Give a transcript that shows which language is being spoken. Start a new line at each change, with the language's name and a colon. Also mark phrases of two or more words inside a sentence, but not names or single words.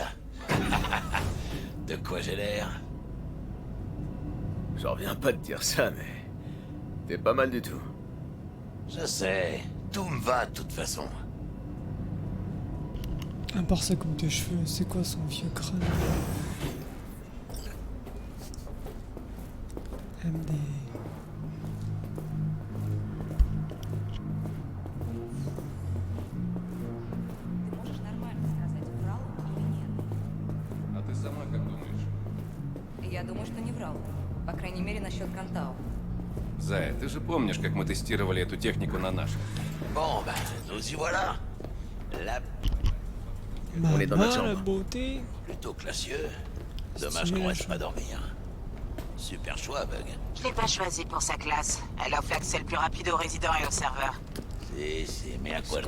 French: De quoi j'ai l'air? J'en reviens pas de dire ça, mais... T'es pas mal du tout. Je sais, tout me va de toute façon. À part sa coupe de cheveux, c'est quoi son vieux crâne? MD.
Russian: А ты сама как думаешь? Я думаю, что не врал. По крайней мере, насчет Кантау. Зая, ты же помнишь, как мы тестировали эту технику на наших?
French: Bon, bah, nous y voilà. La... On est dans notre La chambre. beauté. Plutôt classieux. Dommage qu'on reste pas dormir. Super choix, Bug. Je l'ai pas choisie pour sa classe. Elle offre l'accès le plus rapide aux résidents et aux serveurs. Mais à quoi